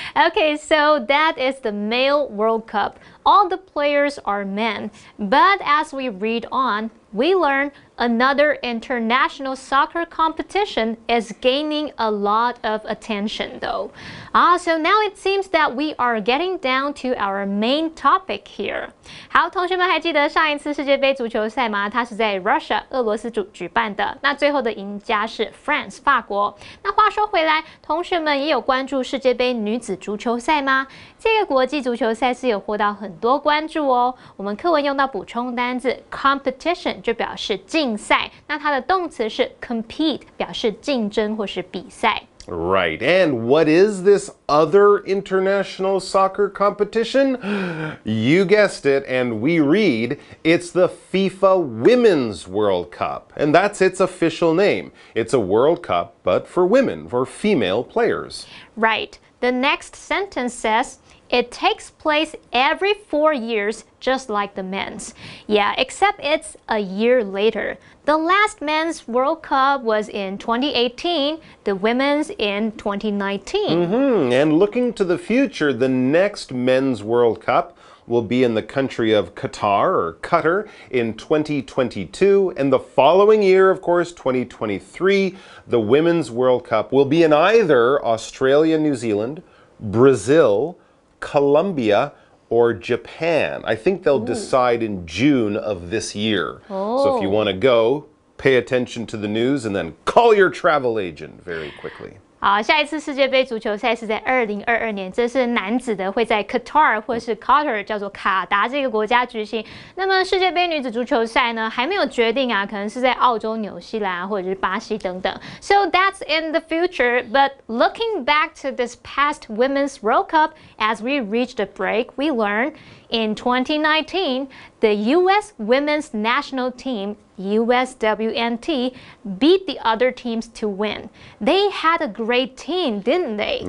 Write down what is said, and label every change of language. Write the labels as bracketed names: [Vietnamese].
[English] Okay, so that is the male World Cup. All the players are men. But as we read on, we learn another international soccer competition is gaining a lot of attention though. So now it seems that we are getting down to our main topic here. [Chinese] 好，同学们还记得上一次世界杯足球赛吗？它是在 Russia 俄罗斯举办的。那最后的赢家是 France 法国。那话说回来，同学们也有关注世界杯女子足球赛吗？这个国际足球赛是有获到很多关注哦。我们课文用到补充单字 competition 就表示竞赛，那它的动词是 compete， 表示竞争或是比赛。 [English] Right. And what is this other international soccer competition? You guessed it, and we read it's the FIFA Women's World Cup. And that's its official name. It's a World Cup, but for women, for female players. Right. The next sentence says, it takes place every 4 years, just like the men's. Yeah, except it's a year later. The last men's World Cup was in 2018, the women's in 2019. And looking to the future, the next men's World Cup will be in the country of Qatar in 2022. And the following year, of course, 2023, the Women's World Cup will be in either Australia, New Zealand, Brazil, Colombia, or Japan. I think they'll decide in June of this year. So if you want to go, pay attention to the news and then call your travel agent very quickly. [Chinese] 好，下一次世界杯足球赛是在2022年，这是男子的，会在 Qatar 或是 Qatar 叫做卡达这个国家举行。那么世界杯女子足球赛呢，还没有决定啊，可能是在澳洲、纽西兰或者是巴西等等。 [English] So that's in the future. But looking back to this past Women's World Cup, as we reached a break, we learned in 2019 the U.S. Women's National Team USWNT beat the other teams to win. They had a great team, didn't they?